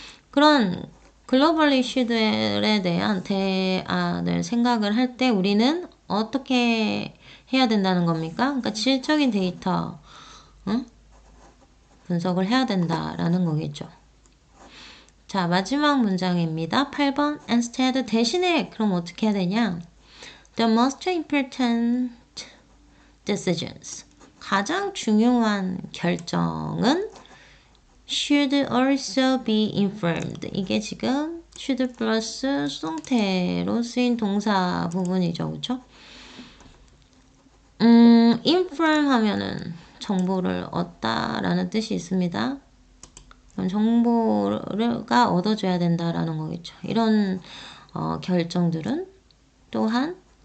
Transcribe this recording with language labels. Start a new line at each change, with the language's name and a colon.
Korean: 그런 글로벌 이슈들에 대한 대안을 생각을 할 때 우리는 어떻게 해야 된다는 겁니까? 그러니까 질적인 데이터 분석을 해야 된다라는 거겠죠. 자, 마지막 문장입니다. 8번 instead 대신에 그럼 어떻게 해야 되냐?
English: The most important decisions
Korean: 가장 중요한 결정은
English: should also be informed.
Korean: 이게 지금 should 플러스 수동태로 쓰인 동사 부분이죠. 그렇죠? inform 하면은 정보를 얻다라는 뜻이 있습니다. 정보가 얻어줘야 된다라는 거겠죠. 이런 결정들은 또한